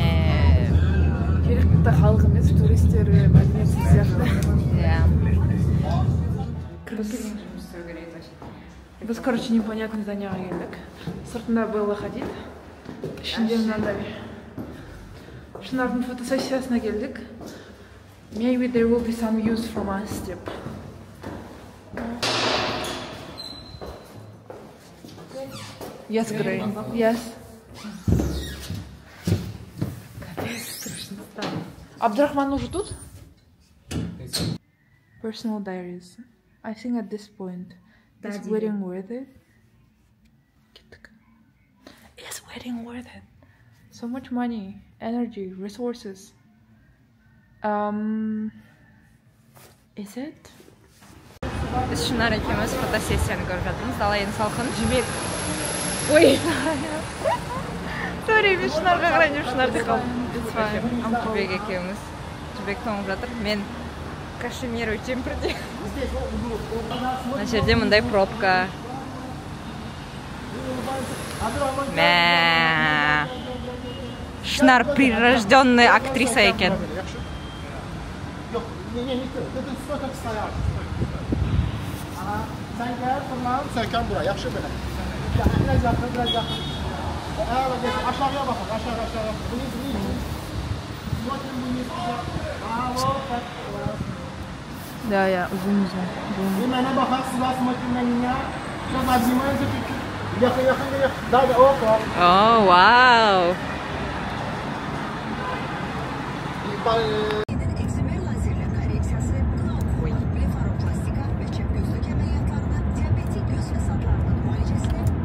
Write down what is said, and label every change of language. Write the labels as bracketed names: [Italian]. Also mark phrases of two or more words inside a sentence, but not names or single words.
[Kazakh] Керекті халық емес, туристер, мәдениетсіз сияқты. Иә. Біз, короче, непонятный зданиеға келдік. Сыртында Белла Хадид. Ішінде мынандай. Шынардың фотосессиясына келдік. [English] Maybe there will be some use from us деп. Yes, Gray. Yes. [Russian] Абдрахман уже тут? [English] Personal diaries. I think at this point, is wedding worth it? wedding worth it? So much money, energy, resources. Is it? [Kazakh] Biz Шынар екеуміз фотосессияны көріп жатырмыз. Дала енді салқын. Жібек. Ой. Sorry, мен Шынарға қарайын, Шынар деп қалдым. Жібек екеуміз. Жібек тоңып жатыр. Мен кашемир өтем бірде. Мына жерде мындай пробка. Мә. Шынар [Russian] прирожденная актриса [Kazakh] екен. [Turkish] Sen gel, tamam. Serkan buraya, [Azerbaijani] yaxşı belə. Biraz yaxın, biraz yaxın. Aşağıya baxın, aşağı. Bunu. [Russian] Смотрим вниз. Да, uzun. И [Azerbaijani] mənə baxaq, silah [Russian] смотрим на меня. Сейчас обнимаемся чуть-чуть. Yaxın. Да, опа. О, вау. [Turkish] Ekzime lazerle koreksiyası, blefaroplastika ve çep gözlük ameliyatlarına, diyabetik göz fesadlarının muayenesine.